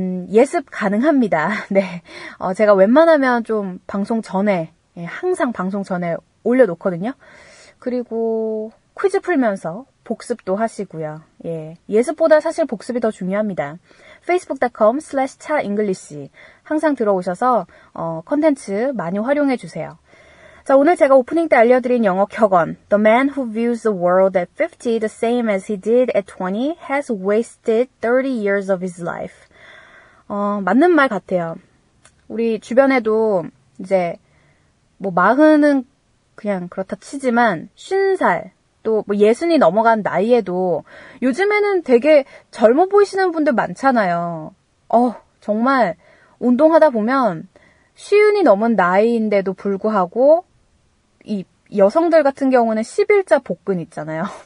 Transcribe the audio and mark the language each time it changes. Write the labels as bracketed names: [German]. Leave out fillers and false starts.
[Korean] 예습 가능합니다. 네, 제가 웬만하면 좀 방송 전에, 항상 방송 전에 올려놓거든요. 그리고 퀴즈 풀면서 복습도 하시고요. 예습보다 사실 복습이 더 중요합니다. facebook.com/차잉글리시 항상 들어오셔서 컨텐츠 많이 활용해 주세요. 자, 오늘 제가 오프닝 때 알려드린 영어 격언 [English] The man who views the world at 50 the same as he did at 20 has wasted 30 years of his life. [Korean] 맞는 말 같아요. 우리 주변에도 이제 뭐 40은 그냥 그렇다 치지만 50살 또 뭐 60이 넘어간 나이에도 요즘에는 되게 젊어 보이시는 분들 많잖아요. 정말 운동하다 보면 50이 넘은 나이인데도 불구하고 이 여성들 같은 경우는 11자 복근 있잖아요.